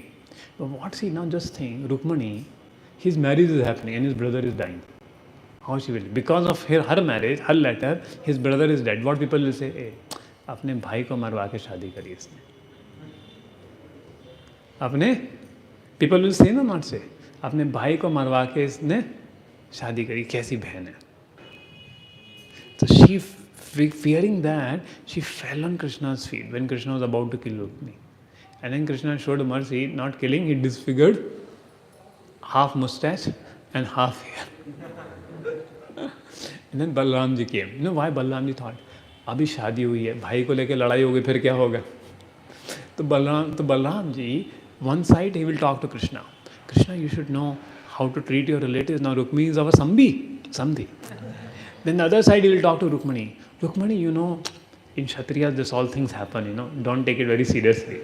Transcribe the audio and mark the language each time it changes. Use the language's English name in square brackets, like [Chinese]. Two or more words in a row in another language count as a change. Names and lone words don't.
[English] But what's he now just think? Rukmani, his marriage is happening and his brother is dying. How she will? Because of her marriage, her letter, his brother is dead. What people will say? [Hindi] Hey, अपने भाई को मरवा के शादी करी इसने. अपने [English] people will say no, not say. [Hindi] अपने भाई को मरवा के इसने शादी करी. कैसी बहन है? [English] So she, fearing that, she fell on Krishna's feet when Krishna was about to kill Rukmini. And then Krishna showed mercy, not killing, he disfigured half mustache and half hair. And then Balaramji came. You know why Balaramji thought, [Hindi] अभी शादी हुई है, भाई को लेके लड़ाई होगी, फिर क्या होगा? [English] तो Balaram ji, one side he will talk to Krishna. Krishna, you should know how to treat your relatives. Now Rukmini is our Samdhi. Then the other side he will talk to Rukmani. Rukmani, you know, in Kshatriyas this all things happen, you know, don't take it very seriously.